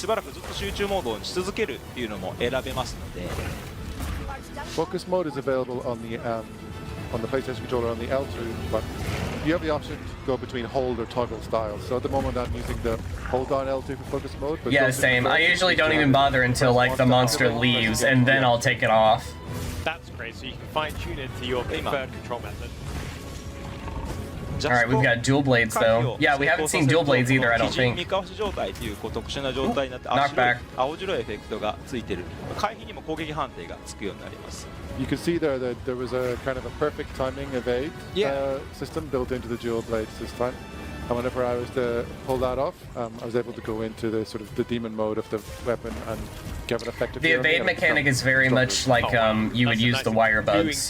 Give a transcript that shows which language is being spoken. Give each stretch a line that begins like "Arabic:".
Japanese: しばらくずっと集中モードにし続けるっていうのも選べますので。
English: Focus mode is available on the PlayStation controller on the L2, but you have the option to go between hold or toggle styles. So at the moment I'm using the hold on L2 for focus mode. But Yeah, same. I usually don't even bother until, like, the monster leaves, and then I'll take it off. That's great. So you can fine tune it to your preferred control method. Alright, we've got dual blades though. Yeah, we haven't seen dual blades either, I don't think.
Japanese: 三かわし状態という特殊な状態になって、
English: Knockback.
Japanese: 青白いエフェクトがついてる。回避にも攻撃判定がつくようになります。
English: You can see there that there was a kind of a perfect timing evade system built into the dual blades this time. And whenever I was to pull that off, I was able to go into the sort of the demon mode of the weapon and give an effective. The evade mechanic is very much like you would use the wire bugs.